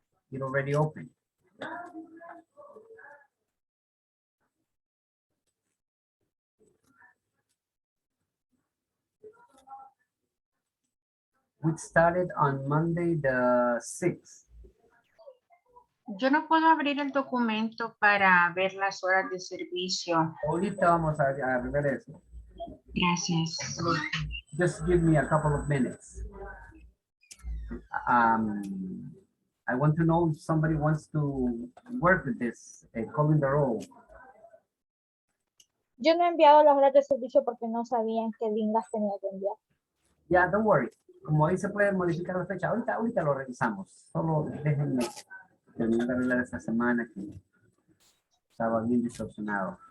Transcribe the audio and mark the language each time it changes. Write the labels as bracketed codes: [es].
[en] It already open. We started on Monday the 6th. [es] Yo no puedo abrir el documento para ver las horas de servicio. Ahorita vamos a ver eso. Gracias. [en] Just give me a couple of minutes. I want to know if somebody wants to work with this, calling the roll. [es] Yo no he enviado las horas de servicio porque no sabían qué link las tenía que enviar. [en] Yeah, don't worry. [es] Como ahí se puede modificar la fecha, ahorita lo revisamos. Solo déjenme terminar de arreglar esta semana que estaba bien distorsionado.